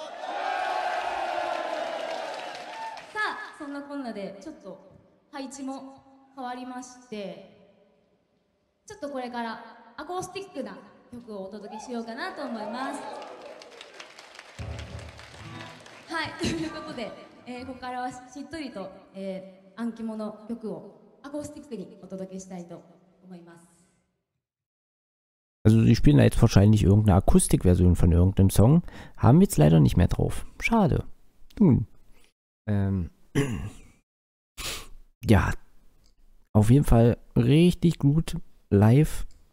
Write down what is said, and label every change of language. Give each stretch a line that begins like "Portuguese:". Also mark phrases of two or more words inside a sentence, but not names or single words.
Japanese: さあそんなこんなでちょっと配置も変わりまして、ちょっとこれからアコースティックな曲をお届けしようかなと思います。はい、ということで、ここからはしっとりと、アンキモの曲をアコースティックにお届けしたいと思います。
German: Also sie spielen da jetzt wahrscheinlich irgendeine Akustikversion von irgendeinem Song. Haben wir jetzt leider nicht mehr drauf. Schade. Nun. Ja. Auf jeden Fall richtig gut live.